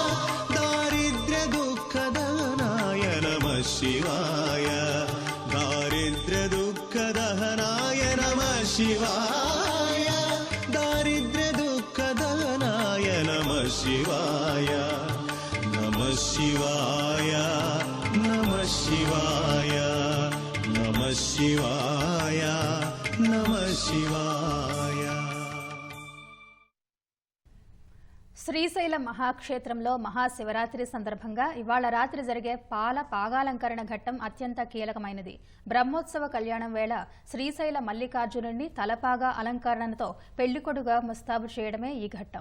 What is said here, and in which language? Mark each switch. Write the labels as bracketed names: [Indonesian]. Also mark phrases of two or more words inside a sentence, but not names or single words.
[Sanskrit] दारिद्र्यदुःखदहनाय नमः शिवाय दारिद्र्यदुःखदहनाय नमः शिवाय दारिद्र्यदुःखदहनाय नमः शिवाय नमः शिवाय नमः शिवाय नमः शिवाय नमः शिवाय। [Telugu] శ్రీశైల మహాక్షేత్రంలో మహాశివరాత్రి సందర్భంగా ఇవాళ రాత్రి జరిగే పాగాలంకరణ ఘట్టం అత్యంత కీలకమైనది. బ్రహ్మోత్సవ కళ్యాణం వేళ శ్రీశైల మల్లికార్జునుడిని తలపాగా అలంకరణతో పెళ్లికొడుగా ముస్తాబు చేయడమే ఈ ఘట్టం.